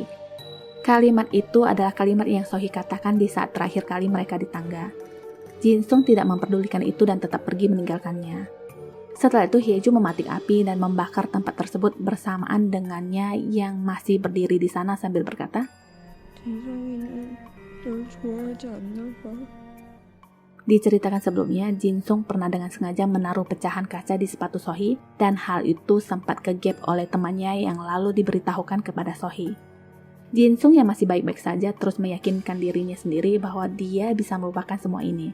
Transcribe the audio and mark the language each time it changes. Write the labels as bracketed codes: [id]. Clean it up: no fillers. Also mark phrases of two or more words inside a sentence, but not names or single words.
[id] Kalimat itu adalah kalimat yang Sohee katakan di saat terakhir kali mereka di tangga. Jinsung tidak memperdulikan itu dan tetap pergi meninggalkannya. Setelah itu Hyeju mematik api dan membakar tempat tersebut bersamaan dengannya yang masih berdiri di sana sambil berkata, [ko] 진성이는 널 좋아하지 않나 봐. [id] Diceritakan sebelumnya, Jinsung pernah dengan sengaja menaruh pecahan kaca di sepatu Sohee dan hal itu sempat kegap oleh temannya yang lalu diberitahukan kepada Sohee. Jinsung yang masih baik-baik saja terus meyakinkan dirinya sendiri bahwa dia bisa melupakan semua ini.